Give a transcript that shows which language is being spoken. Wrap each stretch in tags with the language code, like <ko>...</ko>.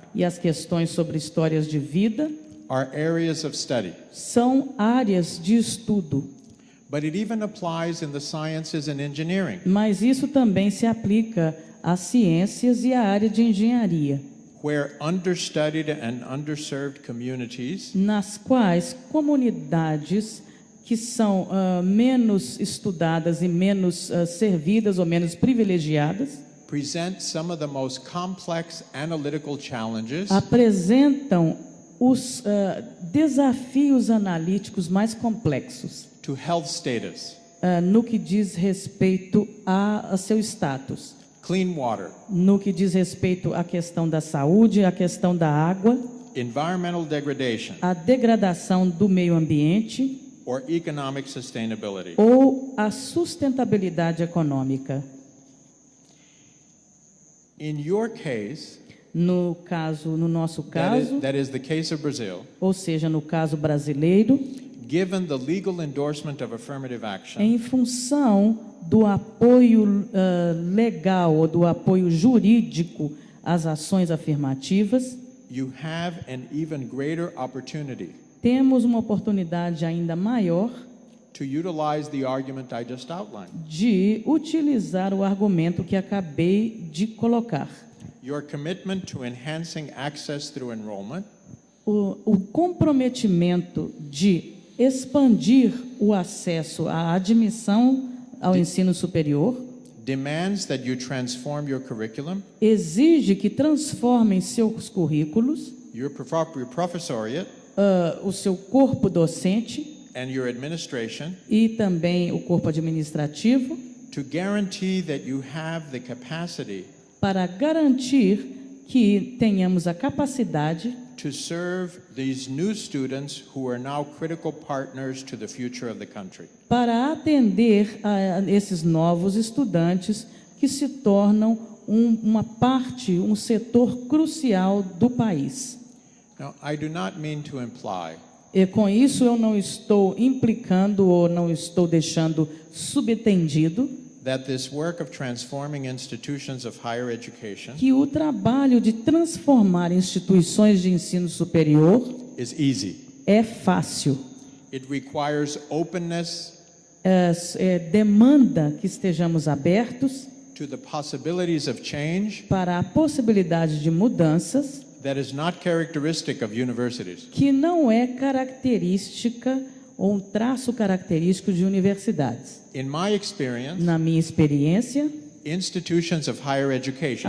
<pt>e as questões sobre histórias de vida</pt> <en>are areas of study.</en> <pt>são áreas de estudo.</pt> <en>But it even applies in the sciences and engineering,</en> <pt>Mas isso também se aplica às ciências e à área de engenharia,</pt> <en>where understudied and underserved communities</en> <pt>nas quais comunidades que são menos estudadas e menos servidas ou menos privilegiadas</pt> <en>present some of the most complex analytical challenges</en> <pt>apresentam os desafios analíticos mais complexos</pt> <en>to health status,</en> <pt>no que diz respeito a seu status,</pt> <en>clean water,</en> <pt>no que diz respeito à questão da saúde, à questão da água,</pt> <en>environmental degradation,</en> <pt>à degradação do meio ambiente</pt> <en>or economic sustainability.</en> <pt>ou a sustentabilidade econômica.</pt> <en>In your case,</en> <pt>No nosso caso,</pt> <en>that is the case of Brazil,</en> <pt>ou seja, no caso brasileiro,</pt> <en>given the legal endorsement of affirmative action,</en> <pt>em função do apoio legal ou do apoio jurídico às ações afirmativas,</pt> <en>you have an even greater opportunity</en> <pt>temos uma oportunidade ainda maior</pt> <en>to utilize the argument I just outlined.</en> <pt>de utilizar o argumento que acabei de colocar.</pt> <en>Your commitment to enhancing access through enrollment</en> <pt>O comprometimento de expandir o acesso à admissão ao ensino superior</pt> <en>demands that you transform your curriculum,</en> <pt>exige que transformem seus currículos,</pt> <en>your professoriate,</en> <pt>o seu corpo docente</pt> <en>and your administration</en> <pt>e também o corpo administrativo,</pt> <en>to guarantee that you have the capacity</en> <pt>para garantir que tenhamos a capacidade</pt> <en>to serve these new students who are now critical partners to the future of the country.</en> <pt>para atender a esses novos estudantes que se tornam uma parte, um setor crucial do país.</pt> <en>Now, I do not mean to imply</en> <pt>E com isso eu não estou implicando ou não estou deixando subentendido</pt> <en>that this work of transforming institutions of higher education</en> <pt>que o trabalho de transformar instituições de ensino superior</pt> <en>is easy.</en> <pt>é fácil.</pt> <en>It requires openness</en> <pt>Demanda que estejamos abertos</pt> <en>to the possibilities of change</en> <pt>para a possibilidade de mudanças</pt> <en>that is not characteristic of universities.</en> <pt>que não é característica ou um traço característico de universidades.</pt> <en>In my experience,</en> <pt>Na minha experiência,</pt> <en>institutions of higher education,</en>